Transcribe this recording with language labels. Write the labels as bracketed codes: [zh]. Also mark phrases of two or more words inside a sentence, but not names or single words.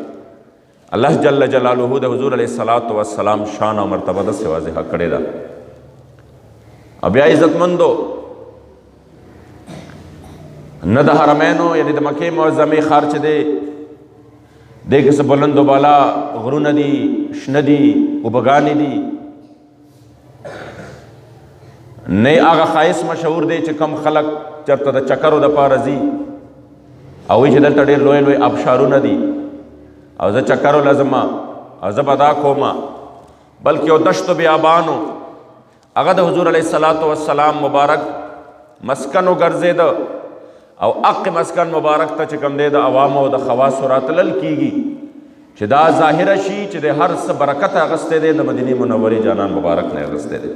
[ps] الله جل جلاله د حضور [ar] علیه السلام [ps] شان او مرتبه داسې واضحه کړې ده. او بیا عزتمندو نه د حرمینو یعنی د مکې معظمې ښار چې دی دې کې څه بلند و بالا غرونه دي، شنه دي، اوبهګانې دي، نه هغه ښایست مشهور دی چې کم خلک چېرته د چکرو دپاره ځي او وایي چې دلته ډېر لوی لوی آبشارونه دي او زه چکرو له ځمه او زه به دا کومه، بلکې یو دشتو بیابانو هغه د حضور [ar] علیه السلام [ps] مبارک مسکن وګرځېده، او اق مسکن مبارک ته چې کوم دی د عوامو او د خواصو راتلل کیږي چې دا ظاهره شي چې د هر څه برکت اغستی دی د مدینې منورې جانان مبارک نه اغستی دی.